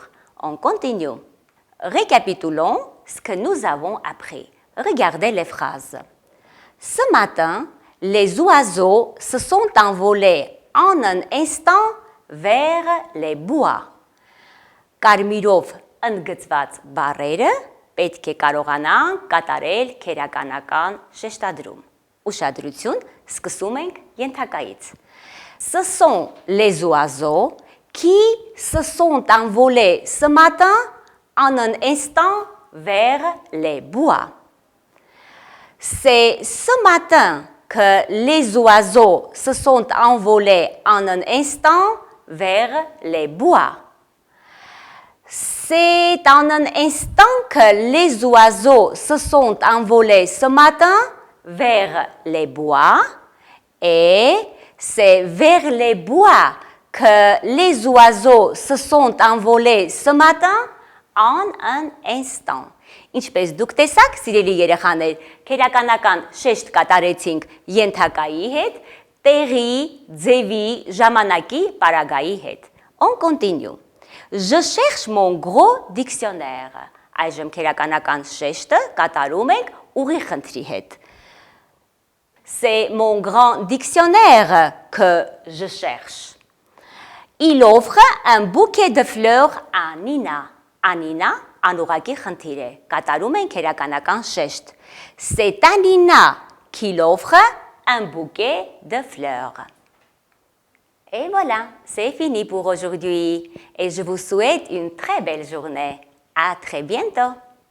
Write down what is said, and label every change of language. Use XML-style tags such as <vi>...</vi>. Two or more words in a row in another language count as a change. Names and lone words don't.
<fr>On continue. Récapitulons ce que nous avons appris. Regardez les phrases. Ce matin, les oiseaux se sont envolés en un instant vers les bois.</fr> <hy>Կարմիրով ընդգծված բառերը պետք է կարողանան կատարել քերականական շեշտադրում. Ուշադրություն, սկսում ենք ենթակայից.</hy> <fr>Ce sont les oiseaux qui se sont envolés ce matin en un instant vers les bois. C'est ce matin que les oiseaux se sont envolés en un instant vers les bois. C'est en un instant que les oiseaux se sont envolés ce matin vers les bois et c'est vers les bois que les oiseaux se sont envolés ce matin en un instant.</fr> <hy>Ինչպես դուք տեսաք, սիրելի երեխաներ, քերականական շեշտ կատարեցինք ենթակայի հետ, տեղի, ձևի, ժամանակի, պարագայի հետ.</hy> <fr>On continue. Je cherche mon gros dictionnaire.</fr> <hy>Այժմ քերականական շեշտը կատարում ենք ուղի խնդրի հետ.</hy> <fr>C'est mon grand dictionnaire que je cherche. Il offre un bouquet de fleurs à Nina.</fr> <hy>Անինա անուղակի խնդիր է, կատարում են քերականական շեշտ.</hy> <fr>C'est à Nina qu'il offre un bouquet de fleurs. Et voilà, c'est fini pour aujourd'hui. Et je vous souhaite une très belle journée. À très bientôt.</fr>